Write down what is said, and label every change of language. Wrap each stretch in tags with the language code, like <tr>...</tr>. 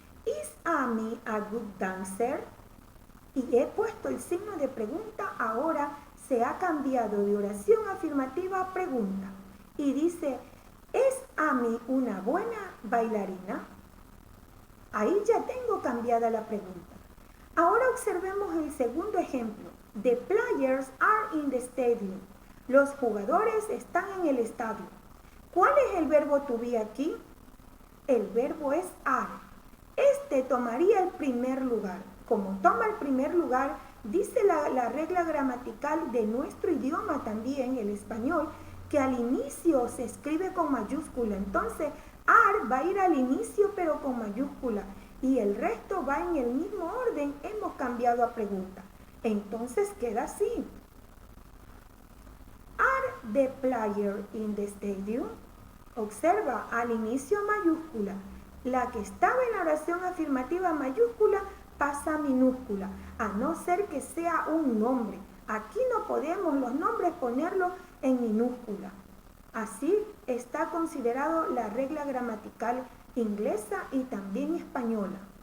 <en>¿Is Amy a good dancer?</en> <es>Y he puesto el signo de pregunta, ahora se ha cambiado de oración afirmativa a pregunta. Y dice, ¿es Amy una buena bailarina? Ahí ya tengo cambiada la pregunta. Ahora observemos el segundo ejemplo.</es> <en>The players are in the stadium.</en> <es>Los jugadores están en el estadio. ¿Cuál es el verbo to be aquí? El verbo es are. Este tomaría el primer lugar. Como toma el primer lugar, dice la regla gramatical de nuestro idioma también, el español, que al inicio se escribe con mayúscula. Entonces, are va a ir al inicio pero con mayúscula. Y el resto va en el mismo orden. Hemos cambiado a pregunta. Entonces queda así.</es> <en>Are the players in the stadium?</en> <es>Observa, al inicio mayúscula. La que estaba en la oración afirmativa mayúscula pasa a minúscula, a no ser que sea un nombre. Aquí no podemos los nombres ponerlos en minúscula. Así está considerado la regla gramatical inglesa y también española.</es>